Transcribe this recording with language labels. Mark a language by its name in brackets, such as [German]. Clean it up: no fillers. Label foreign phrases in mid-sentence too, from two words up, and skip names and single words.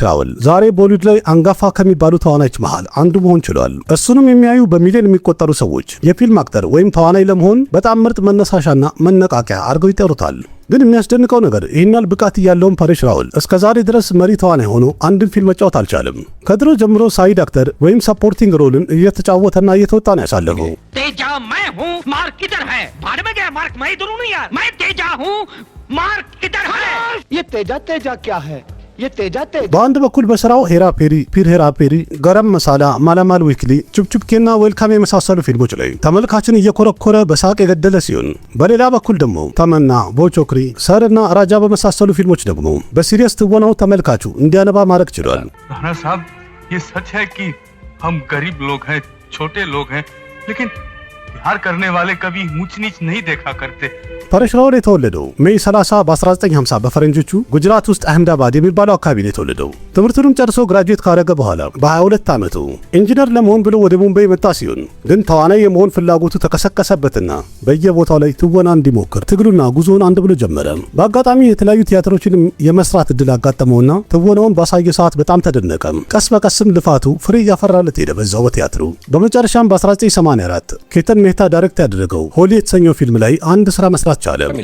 [Amharic] ራወል ዛሬ ቦሊውድ ላይ አንጋፋ ከሚባሉ ተዋናዮች መሃል አንዱ መሆን ችሏል። እሱንም የሚያዩ በሚሊዮን የሚቆጠሩ ሰዎች የፊልም አክተር ወይም ተዋናይ ለመሆን በጣም ምርጥ መነሳሻና መነቃቂያ አድርገው ይጠሩታል። ግን የሚያስደንቀው ነገር ይህናል ብቃት ያለውን ፐሬሽ ራወል እስከዛሬ ድረስ መሪ ተዋናይ ሆኖ አንድን ፊልም መጫወት አልቻለም። ከድሮ ጀምሮ [English] side actor [Amharic] ወይም [English] supporting roleን [Amharic] እየተጫወተና እየተወጣ ነው ያሳለፈው። [Hindi] तेजा मैं हूँ, मार्क किधर है? भाड़ में गया मार्क, मैं इधर हूँ नहीं यार, मैं तेजा हूँ, मार्क किधर है? ये तेजा क्या है? ये तेजा [Amharic] በአንድ በኩል በስራው ሄራ ፔሪ፣ ፒር ሄራ ፔሪ፣ ገረም መሳላ፣ ማላማል ዊክሊ፣ ቹፕቹፕኬና ዌልካም የመሳሰሉ ፊልሞች ላይ ተመልካችን እየኮረኮረ በሳቅ የገደለ ሲሆን በሌላ በኩል ደግሞ ተመና፣ ቦቾክሪ፣ ሰርና ራጃ በመሳሰሉ ፊልሞች ደግሞ በሲሪየስ ትወናው ተመልካቹ እንዲያነባ ማድረግ ችሏል። [Hindi] राणा साहब ये सच है कि हम गरीब लोग हैं, छोटे लोग हैं, लेकिन प्यार करने वाले कभी ऊंच नीच नहीं देखा करते। [Amharic] ፐሬሽ ራወል የተወለደው ሜይ 30 በ1950 በፈረንጆቹ ጉጅራት ውስጥ አህመዳባድ የሚባለው አካባቢ ነው የተወለደው። ትምህርቱንም ጨርሶ ግራጁዌት ካደረገ በኋላ በ22 ዓመቱ ኢንጂነር ለመሆን ብሎ ወደ ሙምባይ መጣ ሲሆን ግን ተዋናይ የመሆን ፍላጎቱ ተቀሰቀሰበትና በየቦታው ላይ ትወና እንዲሞክር ትግሉና ጉዞውን አንድ ብሎ ጀመረ። በአጋጣሚ የተለያዩ ቲያትሮችን የመስራት እድል አጋጠመውና ትወናውን ባሳየ ሰዓት በጣም ተደነቀ። ቀስ በቀስም ልፋቱ ፍሬ እያፈራለት ሄደ በዛው በቲያትሩ። በመጨረሻም በ1984 ኬተን ሜህታ ዳይሬክት ያደረገው ሆሊ የተሰኘው ፊልም ላይ አንድ ስራ መስራት ቻለ።